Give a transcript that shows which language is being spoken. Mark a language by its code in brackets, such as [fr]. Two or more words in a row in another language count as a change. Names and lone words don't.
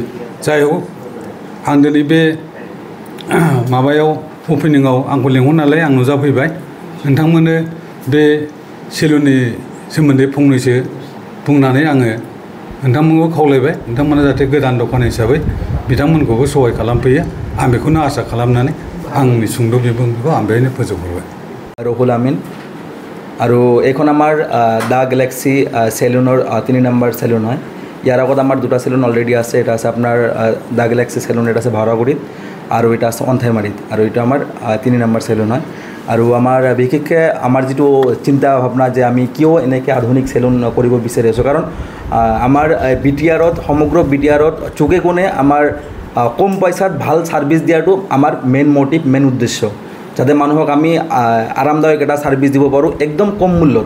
[brx] जाय हक आं दिनै बे माबायाव अपेनिंआव आंखौ लेंहरनानै आं नुजाफैबाय। नोंथांमोननो बे सेलुननि सोमोन्दै फंनैसो बुंनानै आङो नोंथांमोनखौ खावलायबाय नोंथांमोना जाहाथे गोदान दखान हिसाबै बिथांमोनखौबो सहाय खालामफैयो आं बेखौनो आसा खालामनानै आंनि सुंद' बिबुंथिखौ आं बेहायनो फोजोबहरबाय। [as] রহুল আমিন আৰু এইখন আমাৰ দ্য গেলেক্সি চেলুনৰ 3 নম্বৰ চেলুন হয়। ইয়াৰ আগত আমাৰ দুটা চেলুন অলৰেডি আছে। এটা আছে আপোনাৰ দ্য গেলেক্সি চেলুন, এটা আছে ভাড়াগুৰিত আৰু এটা আছে অন্থাইমাৰীত আৰু এইটো আমাৰ 3 নম্বৰ চেলুন হয়। আৰু আমাৰ বিশেষকৈ আমাৰ যিটো চিন্তা ভাৱনা যে আমি কিয় এনেকৈ আধুনিক চেলুন কৰিব বিচাৰি আছোঁ, কাৰণ আমাৰ BTRত সমগ্ৰ BTRত চুকে কোণে আমাৰ কম পইচাত ভাল ছাৰ্ভিচ দিয়াটো আমাৰ [en] main motive, [as] মেইন উদ্দেশ্য, যাতে মানুহক আমি আৰামদায়ক এটা ছাৰ্ভিচ দিব পাৰোঁ একদম কম মূল্যত।